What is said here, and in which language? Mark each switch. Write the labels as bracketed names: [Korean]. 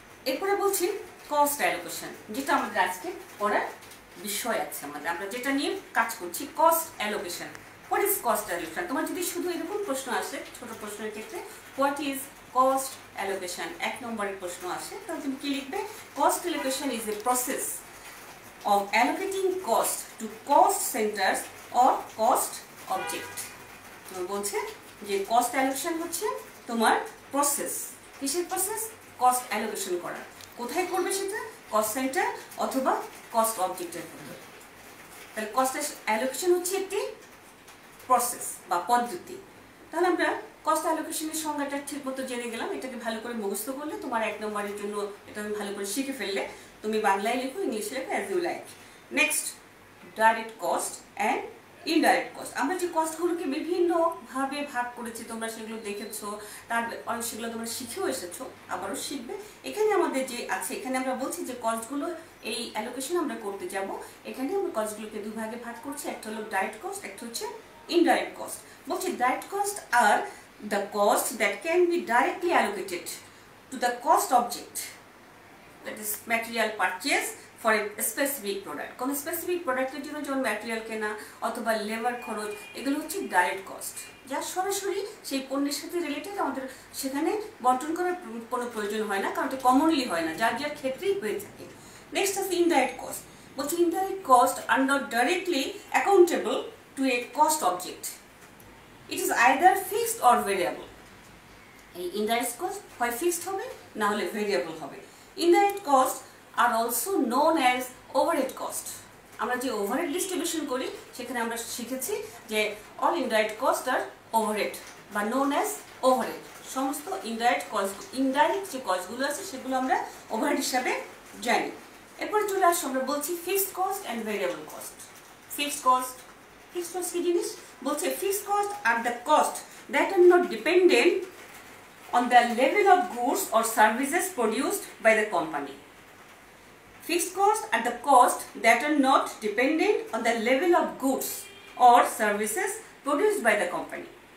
[Bangla] এরপরে বলছি cost allocation, যেটা আমাদের আজকে পড়ার বিষয় আছে, আমরা যেটা নিয়ে কাজ করছি cost allocation. [English] What is cost allocation? [Bangla] তোমার যদি শুধু এরকম প্রশ্ন আসে ছোট প্রশ্নের ক্ষেত্রে [English] what is cost allocation [Bangla] 1 নম্বরের প্রশ্ন আসে, তাহলে তুমি কি লিখবে? [English] Cost allocation is a process of allocating cost to cost centers or cost object. [Bangla] তোমার বলছে যে কস্ট অ্যালোকেশন হচ্ছে তোমার প্রসেস, কিসের প্রসেস? কস্ট অ্যালোকেশন করা। কোথায় করবে সেটা? কস্ট সেন্টার অথবা কস্ট অবজেক্টের মধ্যে। তাহলে কস্ট অ্যালোকেশন হচ্ছে একটি প্রসেস বা পদ্ধতি। তাহলে আমরা কস্ট অ্যালোকেশনের সংজ্ঞাটা ঠিক মতো জেনে গেলাম, এটাকে ভালো করে মুখস্থ করলে তোমার 1 নম্বরের জন্য এটা আমি ভালো করে শিখে ফেললে তুমি বাংলায় লিখো, ইংলিশে লেখো, [English] As you like. Next direct cost and indirect cost. [Bangla] আমরা যে কস্টগুলোকে বিভিন্নভাবে ভাগ করেছি তোমরা সেগুলো দেখেছো, তার সেগুলো তোমরা শিখেও এসেছো, আবারও শিখবে। এখানে আমাদের যে আছে, এখানে আমরা বলছি যে কস্টগুলো এই অ্যালোকেশন আমরা করতে যাব, এখানে আমরা কস্টগুলোকে 2 ভাগে ভাগ করছি, একটা হলো ডাইরেক্ট কস্ট, একটা হচ্ছে indirect cost. [English] বলছি direct cost are the cost that can be directly allocated to the cost object, that is material purchase for a specific product. [Bangla] কোন স্পেসিফিক প্রোডাক্টের জন্য যেমন ম্যাটেরিয়াল কেনা অথবা লেবার খরচ, এগুলো হচ্ছে ডাইরেক্ট কস্ট, যা সরাসরি সেই পণ্যের সাথে রিলেটেড, আমাদের সেখানে বন্টন করার কোনো প্রয়োজন হয় না, কারণ এটা কমনলি হয় না, যার যার ক্ষেত্রেই হয়ে থাকে। [English] Next আছে indirect cost. বলছি indirect cost are not directly accountable to a cost object. It is either fixed or variable. [Bangla] এই ইনডাইরেক্ট কস্ট হয় ফিক্সড হবে, না হলে ভেরিয়েবল হবে। [English] Indirect costs are also known as overhead cost. [Bangla] আমরা যে ওভারহেড ডিস্ট্রিবিউশন করি সেখানে আমরা শিখেছি যে [English] All indirect cost are overhead বা known as overhead. [Bangla] সমস্ত ইনডাইরেক্ট যে কস্টগুলো আছে সেগুলো আমরা ওভারহেড হিসাবে জানি। এরপরে চলে আসো আমরা বলছি [English] Fixed cost and variable cost. [Bangla] Fixed cost কি জিনিস বলছে? [English] Fixed cost are the cost that are not dependent on the level of goods or services produced by the company. Fixed costs are the costs that are not dependent on the level of goods or services produced by the company.